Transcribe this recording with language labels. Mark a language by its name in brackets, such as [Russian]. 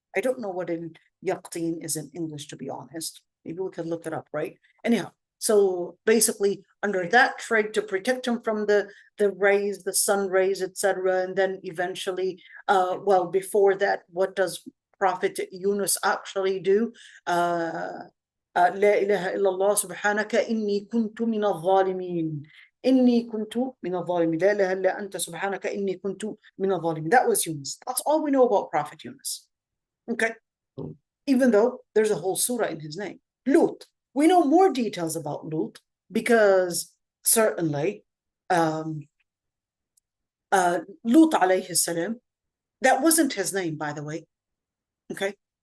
[English] I don't know what al-yaqtin is in English, to be honest. Maybe we could look it up, right? Anyhow, so basically under that trig to protect him from the rays, the sun rays, etc. And then eventually, well, before that, what does Prophet Yunus actually do? [Arabic] لا إله إلا الله سبحانك إني كنت من الظالمين. إني كنت من الظالمين. لا إله إلا أنت سبحانك إني كنت من الظالمين. [English] That was Yunus. That's all we know about Prophet Yunus. Okay. Even though there's a whole surah in his name. Lut. We know more details about Lut because certainly Lut alayhi salam, that wasn't his name, by the way. Okay.